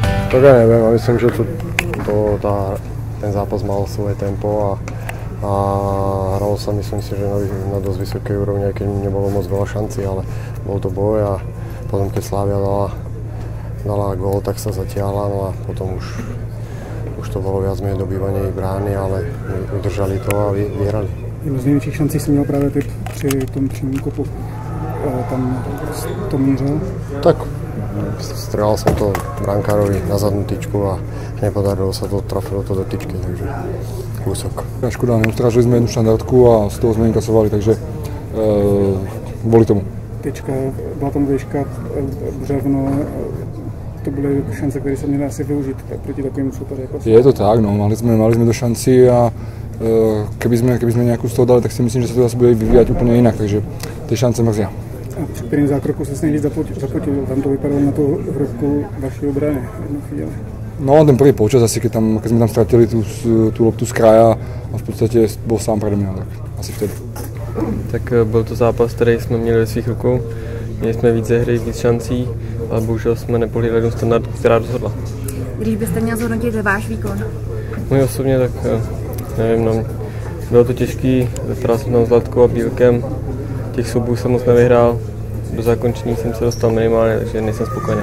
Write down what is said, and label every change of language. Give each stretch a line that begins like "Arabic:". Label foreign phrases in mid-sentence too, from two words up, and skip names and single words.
Slovak: Tak ja neviem, ja myslím, že ten zápas mal svoje tempo a hralo sa, myslím si, že na dosť vysokej úrovni, aj keď nebolo moc veľa šancí, ale bol to boj a potom keď Slavia dala gól, tak sa zatiahla, no a potom už to bolo viac menej dobývanie ich brány, ale udržali to a vyhrali.
Czech: Jednu z největších šancí jsem měl právě ty při tom přímém kopu. Tam to mířil?
Slovak: Tak, strelal som to brankárovi na zadnú tyčku a nepodarilo sa to, trafilo to do tyčky, takže kúsok. Škoda, neustrážili sme jednu štandardku a z toho sme inkasovali, takže kvôli tomu.
Czech: Tyčka, byla tam výška, břevno, to byly šance, které se měly asi využít proti takovým soupeři.
Slovak: Je to tak, no, mali sme do šanci a keby sme nejakú z toho dali, tak si myslím, že sa to zase bude vyvíjať úplne inak, takže tie šance mrzia.
Czech: A při kterým zákroku se nejvíc zapotil? Tam to vypadalo na tu hrovku vaší obrany jednu chvíli.
Slovak: No, ten prvý počas, asi keď sme tam stratili tú loptu z kraja a v podstate bol sám predo mňa, tak asi vtedy.
Czech: Tak byl to zápas, který jsme měli ve svých rukou. Měli jsme více hry, víc šancí, ale bohužel jsme nepohlídali jednu standard, která rozhodla. Když byste měl zhodnotit váš výkon? Můj osobně, tak nevím, no, bylo to těžký, vyhrál jsem tam s Latkou a Bílkem, těch soubů jsem moc nevyhrál, do zakončení jsem se dostal minimálně, takže nejsem spokojený.